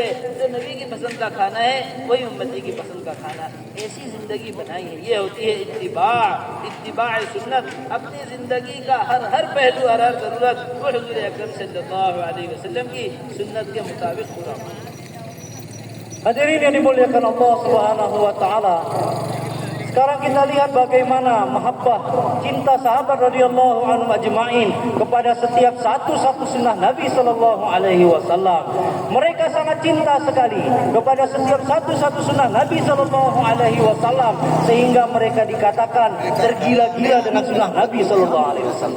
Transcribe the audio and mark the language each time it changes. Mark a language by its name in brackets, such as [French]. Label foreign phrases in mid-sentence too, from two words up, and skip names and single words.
[Hindi] जो नबी की पसंद का खाना है वही उम्मती की पसंद का खाना। ऐसी जिंदगी बनाई है। ये होती है इत्तिबा सुन्नत। अपनी जिंदगी का हर पहलू, हर ज़रूरत वो हुज़ूर अकरम [Arabic] صلى الله عليه وسلم [Hindi] की सुन्नत के मुताबिक पूरा हो। [Indonesian] Hadirin yang dimuliakan Allah [Arabic] سبحانه وتعالى. [Indonesian] Sekarang kita lihat bagaimana mahabbah, cinta sahabat [Arabic] رضي الله عنهم أجمعين [Indonesian] kepada setiap satu sunnah Nabi [Arabic] صلى الله عليه وسلم. [Indonesian] Mereka sangat cinta sekali kepada setiap satu sunnah Nabi [Arabic] صلى الله عليه وسلم [Indonesian] sehingga mereka dikatakan tergila-gila dengan sunnah Nabi [Arabic] صلى الله عليه وسلم.